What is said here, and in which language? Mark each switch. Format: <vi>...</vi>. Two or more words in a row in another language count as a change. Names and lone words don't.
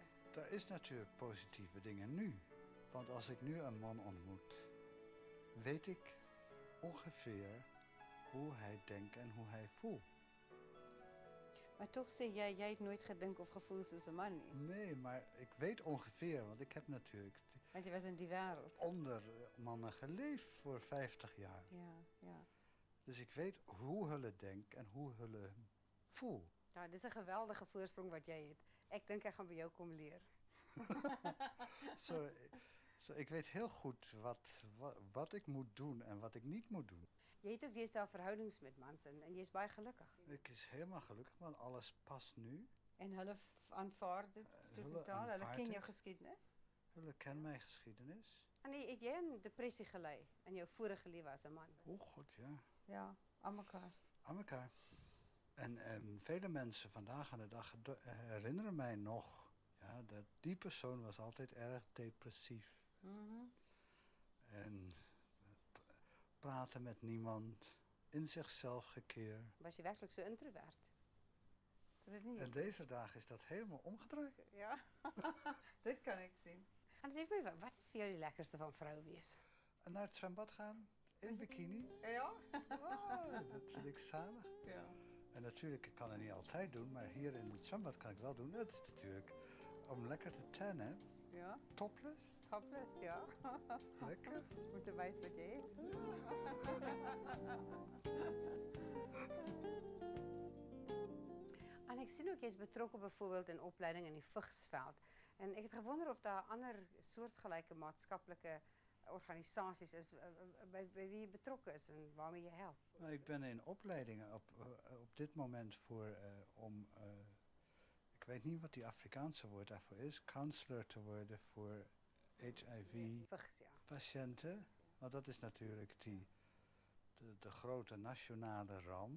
<nl>Er is natuurlijk positieve dingen nu. Want als ik nu een man ontmoet, weet ik ongeveer hoe hij denkt en hoe hij voelt.</nl> <af>Maar tog sê jy het nooit gedink of gevoel soos 'n man nie,</af> <nl>Nee, maar ik weet ongeveer, want ik heb natuurlijk</nl> <af>want jy was in die wêreld.</af> <nl>onder mannen geleefd voor 50 jaar. Ja. Dus ik weet hoe hulle denken en hoe hulle voelt.</nl> <af>Ja, dis 'n geweldige voorsprong wat jy het. Ek dink ek gaan by jou kom leer.</af> <nl>Zo, ik weet heel goed wat ik moet doen en wat ik niet moet doen.</nl> <af>Jy het ook deesdae verhoudings met mans en jy's baie gelukkig.</af> <nl>Ik is helemaal gelukkig, want alles past nu.</nl> <af>En hulle aanvaar dit hulle totaal. Hulle aanvaar ken dit. jou geskiedenis.</af> <nl>Hulle kennen mijn geschiedenis.</nl> <af>En het jy 'n depressie gelei in jou vorige lewe as 'n man?</af> <nl>Oh god, ja.</nl> <af>Ja, aan mekaar.</af> <nl>Aan elkaar. En vele mensen vandaag aan de dag herinneren mij nog, ja, dat die persoon was altijd erg depressief. En praten met niemand, in zichzelf gekeerd.</nl> <af>Was jy werklik so introvert? Dit nie.</af> <nl>En deze dagen is dat helemaal omgedraaid.</nl> <af>Ja. Dit kan ek sien. En sê vir my, wat is vir jou die lekkerste van vrou wees?</af> <nl>En naar het zwembad gaan, in bikini. Ja. Dat vind ik zalig. Ja. En natuurlijk, ik kan het niet altijd doen, maar hier in het zwembad kan ik wel doen. Dat is natuurlijk om lekker te tannen. Ja. Topless. Topless, ja.</nl> <af>Lekker. Om te wys wat jy het. En ek sien ook jy's betrokke byvoorbeeld in opleiding in die vigsveld. En ek het gewonder of daar ander soortgelyke maatskaplike organisasies is by wie</af> <nl>je betrokken is en waarmee je helpt. Nou, ik ben in opleidingen op dit moment voor ik weet niet wat die Afrikaanse woord daarvoor is, counselor te worden voor HIV-patiënten. Want dat is natuurlijk de grote nationale ramp.</nl>